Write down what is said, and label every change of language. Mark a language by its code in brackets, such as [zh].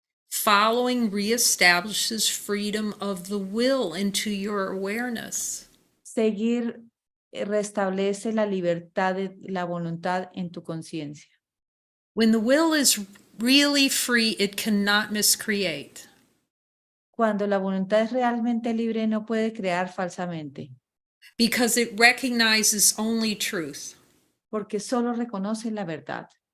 [en] Following reestablishes freedom of the will into your awareness. [es] Seguir restablece la libertad de la voluntad en tu conciencia. [en] When the will is really free, it cannot miscreate. [es] Cuando la voluntad es realmente libre, no puede crear falsamente, [en] Because it recognizes only truth. [es] porque solo reconoce la verdad.